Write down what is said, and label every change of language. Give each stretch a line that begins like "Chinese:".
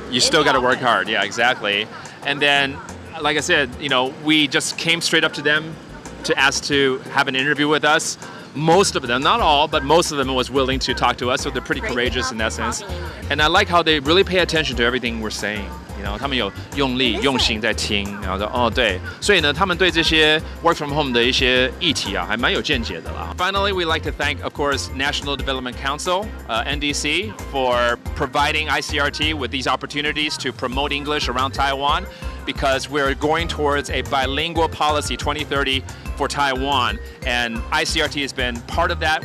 English: you still got to work hard. Yeah, exactly. And then, like I said, you know, we just came straight up to them to ask to have an interview with us. Most of them, not all, but most of them was willing to talk to us, so they're pretty courageous in that sense. And I like how they really pay attention to everything we're saying. You know,
Chinese: 他们有用力、用心在听，然后说哦对，所以呢，他们对这些
English: work from home
Chinese: 的一些议题啊，还蛮有见解的啦。
English: Finally, we like to thank, of course, National Development Council, NDC, for providing ICRT with these opportunities to promote English around Taiwan, because we're going towards a bilingual policy 2030 for Taiwan, and ICRT has been part of that.